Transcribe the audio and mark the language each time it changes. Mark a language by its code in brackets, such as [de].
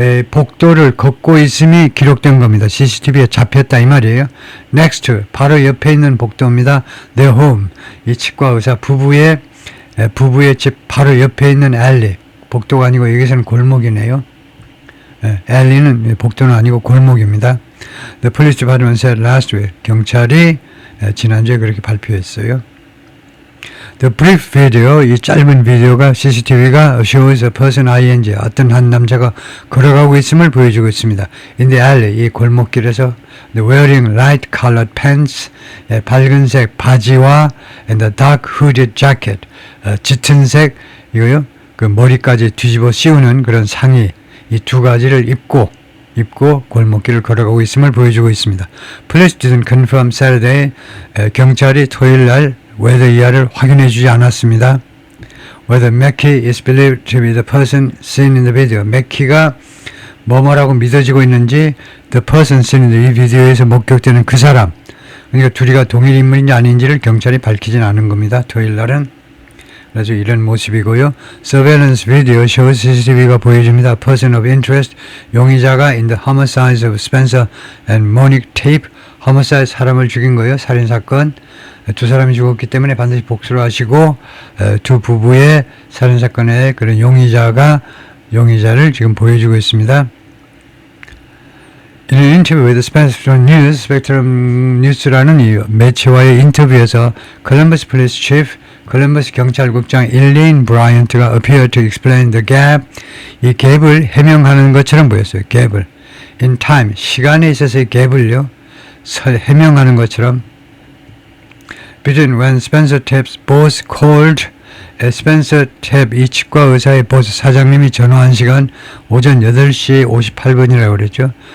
[ko] 복도를 걷고 있음이 기록된 겁니다. CCTV에 잡혔다 이 말이에요. Next, 바로 옆에 있는 복도입니다. Their home, 이 치과 의사 부부의 집 바로 옆에 있는 alley, 복도가 아니고 여기서는 골목이네요. alley는 복도는 아니고 골목입니다. [en] The police department said last week, 경찰이 지난주에 그렇게 발표했어요. [ko] The brief video, 이 짧은 비디오가 CCTV가 shows a person ing, 어떤 한 남자가 걸어가고 있음을 보여주고 있습니다. In the alley, 이 골목길에서 wearing light colored pants, 밝은색 바지와 and a dark hooded jacket, 짙은색 이거요, 그 머리까지 뒤집어 씌우는 그런 상의, 이 두 가지를 입고 골목길을 걸어가고 있음을 보여주고 있습니다. Police didn't confirm Saturday, 경찰이 토요일 날 whether 이하를 확인해 주지 않았습니다. [en] Whether Mackey is believed to be the person seen in the video. [ko] Mackey가 뭐뭐라고 믿어지고 있는지 the person seen in the 비디오에서 목격되는 그 사람, 그러니까 둘이가 동일 인물인지 아닌지를 경찰이 밝히진 않은 겁니다. 토요일 날은. 그래서 이런 모습이고요. [en] Surveillance video shows CCTV가 보여줍니다. Person of interest, 용의자가 in the homicides of Spencer and Monique Tape, homicide 사람을 죽인 거예요. [ko] 살인사건. 두 사람이 죽었기 때문에 반드시 복수를 하시고 두 부부의 살인사건의 그런 용의자를 지금 보여주고 있습니다. [en] In an interview with the Spectrum News, Spectrum News라는 이 매체와의 인터뷰에서 콜럼버스 Police Chief, 콜럼버스 경찰국장 일레인 브라이언트가 appeared to explain the gap, 이 갭을 해명하는 것처럼 보였어요. [ko] 갭을. In time, 시간에 있어서의 갭을요, 해명하는 것처럼 between when Spencer Tapp's boss called, 스펜서 탭 이 치과 의사의 보스 사장님이 전화한 시간 오전 8시 58분이라고 그랬죠.